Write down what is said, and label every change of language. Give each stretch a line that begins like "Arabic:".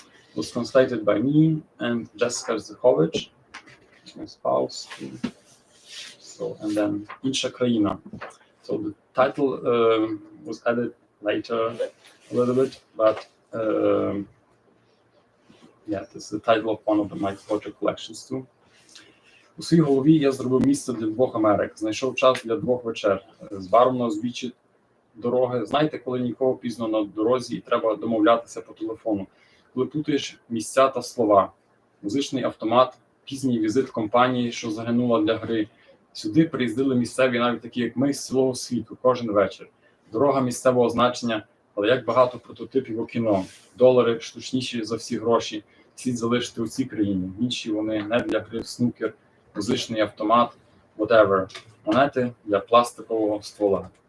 English: It was translated by me and Jessica Zychowicz, my spouse. So, and then Insha Kraina. So the title was added later a little bit, but this is the title of one of my poetry collections too.
Ukrainian: У своїй голові я зробив місце для 2 Америк, знайшов час для 2 вечер, з баром на узбіччі дороги. Знаєте, коли нікого пізно на дорозі і треба домовлятися по телефону, коли плутаєш місця та слова, музичний автомат, пізній візит компанії, що загинула для гри, Сюди приїздили місцеві, навіть такі, як ми, з цілого світу, кожен вечір. Дорога місцевого значення, але як багато прототипів у кіно. Долари штучніші за всі гроші. Слід залишити у цій країні. Інші вони не для гри в снукер, музичний автомат, whatever. Монети для пластикового ствола.